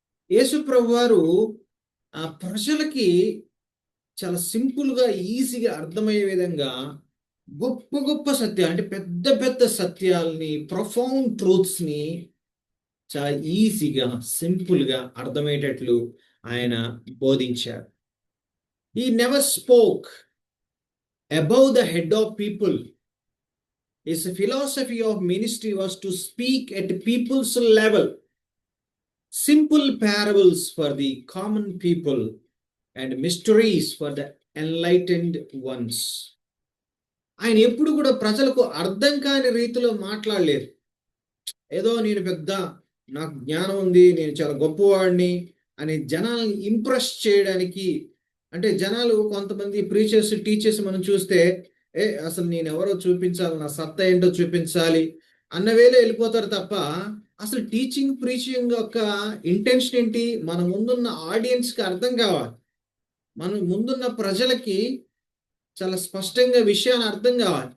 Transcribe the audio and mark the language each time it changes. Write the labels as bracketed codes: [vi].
[te] యేసు ప్రభు వారు ఆ ప్రజలకి చాలా సింపుల్గా, ఈజీగా అర్థమయ్యే విధంగా గొప్ప గొప్ప సత్యాలు, అంటే పెద్ద పెద్ద సత్యాల్ని, ప్రొఫౌండ్ ట్రూత్స్ని చాలా ఈజీగా, సింపుల్గా అర్థమయ్యేటట్లు ఆయన బోధించారు. [en] He never spoke above the head of people. His philosophy of ministry was to speak at people's level. Simple parables for the common people and mysteries for the enlightened ones. [te] ఆయన ఎప్పుడు కూడా ప్రజలకు అర్థం కాని రీతిలో మాట్లాడలేదు. ఏదో నాకు జ్ఞానం ఉంది, నేను చాలా గొప్పవాడిని అని జనాల్ని ఇంప్రెస్ చేయడానికి, అంటే జనాలు కొంతమంది ప్రీచర్స్, టీచర్స్ మనం చూస్తే అసలు నేను ఎవరో చూపించాలి, నా సత్తా ఏంటో చూపించాలి అన్న వేళ వెళ్ళిపోతారు తప్ప అసలు టీచింగ్, ప్రీచింగ్ యొక్క ఇంటెన్షన్ ఏంటి, మన ముందున్న ఆడియన్స్కి అర్థం కావాలి, మన ముందున్న ప్రజలకి చాలా స్పష్టంగా విషయాన్ని అర్థం కావాలి.